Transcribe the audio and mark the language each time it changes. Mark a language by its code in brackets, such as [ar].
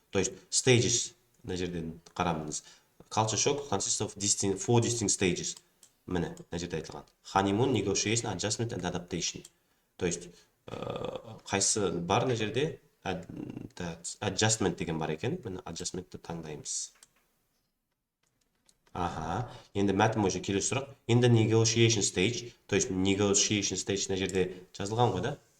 [ru] То есть [kk] stages мына жерден қарамыз. [en] Culture shock consists of four distinct stages. [kk] Міне, мына жерде айтылған. [en] Honeymoon, negotiation, adjustment and adaptation. [ru] То есть [kk] қайсы бар мына жерде adjustment деген бар екен. Міне adjustmentті таңдаймыз. Енді мәтін бойынша келесі сұрақ. [en] In the negotiation stage, [kk] то есть negotiation stage мына жерде жазылған ғой да.